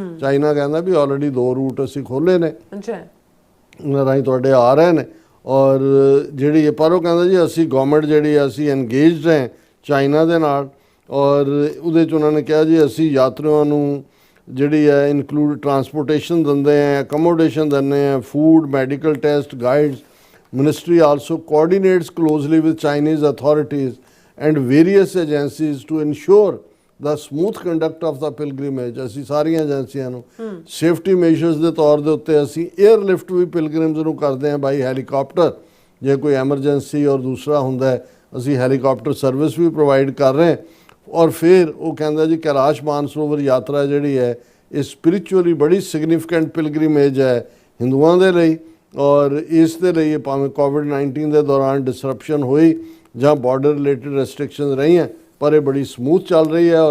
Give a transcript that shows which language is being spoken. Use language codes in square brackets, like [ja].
[pa] China ਕਹਿੰਦਾ ਵੀ already 2 route ਅਸੀਂ ਖੋਲ੍ਹੇ ਨੇ, ਉਹਨਾਂ ਰਾਹੀਂ ਤੁਹਾਡੇ ਆ ਰਹੇ ਨੇ, ਔਰ ਜਿਹੜੀ ਪਰ ਉਹ ਕਹਿੰਦਾ ਜੀ ਅਸੀਂ ਗਵਰਨਮੈਂਟ ਜਿਹੜੀ ਅਸੀਂ ਐਨਗੇਜਡ ਹੈ ਚਾਈਨਾ ਦੇ ਨਾਲ, ਔਰ ਉਹਦੇ 'ਚ ਉਹਨਾਂ ਨੇ ਕਿਹਾ ਜੀ ਅਸੀਂ ਯਾਤਰੀਆਂ ਨੂੰ ਜਿਹੜੀ ਹੈ ਇਨਕਲੂਡ ਟਰਾਂਸਪੋਰਟੇਸ਼ਨ ਦਿੰਦੇ ਹੈ, ਅਕਮੋਡੇਸ਼ਨ ਦਿੰਦੇ ਹੈ, food, medical test, guides. [en] Ministry also coordinates closely with Chinese authorities and various agencies to ensure the smooth conduct of the pilgrimage। [pa] ਅਸੀਂ ਸਾਰੀਆਂ ਏਜੰਸੀਆਂ ਨੂੰ ਸੇਫਟੀ ਮੇਜਰਸ ਦੇ ਤੌਰ ਦੇ ਉੱਤੇ ਅਸੀਂ 에ਅਰ ਲਿਫਟ ਵੀ ਪਿਲਗ੍ਰਿਮਸ ਨੂੰ ਕਰਦੇ ਹਾਂ [en] By helicopter. [pa] ਜੇ ਕੋਈ ਐਮਰਜੈਂਸੀ ਔਰ ਦੂਸਰਾ ਹੁੰਦਾ ਹੈ ਅਸੀਂ ਹੈਲੀਕਾਪਟਰ ਸਰਵਿਸ ਵੀ ਪ੍ਰੋਵਾਈਡ ਕਰ ਰਹੇ ਹਾਂ। ਔਰ ਫਿਰ ਉਹ ਕਹਿੰਦਾ ਜੀ ਕੈਲਾਸ਼ ਮਾਨਸਰੋਵਰ ਯਾਤਰਾ ਜਿਹੜੀ ਹੈ ਇਹ ਸਪਿਰਿਚੁਅਲੀ ਬੜੀ ਸਿਗਨੀਫਿਕੈਂਟ ਪਿਲਗ੍ਰਿਮੇਜ ਹੈ ਹਿੰਦੂਆਂ ਦੇ ਲਈ, ਔਰ ਇਸ ਦੇ ਲਈ ਭਾਵੇਂ ਕੋਵਿਡ-19 ਦੇ ਦੌਰਾਨ ਡਿਸਰਪਸ਼ਨ ਹੋਈ ਜਾਂ ਬਾਰਡਰ ਰਿਲੇਟਡ ਰੈਸਟ੍ਰਿਕਸ਼ਨਸ ਰਹੀਆਂ, ਪਰ ਇਹ ਬੜੀ ਸਮੂਥ ਚੱਲ ਰਹੀ ਹੈ।